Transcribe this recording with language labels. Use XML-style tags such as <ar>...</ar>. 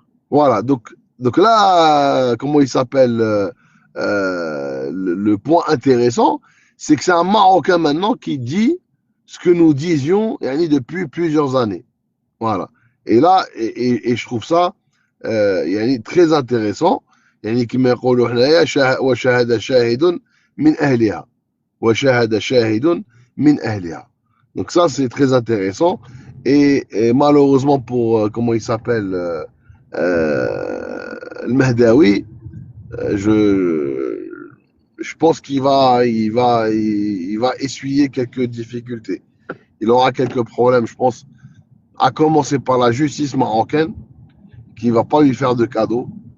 <fr>Voilà. Donc là, comment il s'appelle le point intéressant, c'est que c'est un Marocain maintenant qui dit ce que nous disions depuis plusieurs années. Voilà. Et là, et je trouve ça très intéressant.</fr> <ar>كما يقولوا حنايا وشاهد شاهد من أهلها وشاهد شاهد من أهلها.</ar> <fr>Donc ça, c'est très intéressant. Et malheureusement pour, comment il s'appelle, le Mehdaoui, je pense il va essuyer quelques difficultés. Il aura quelques problèmes, je pense, à commencer par la justice marocaine, qui ne va pas lui faire de cadeau.</fr>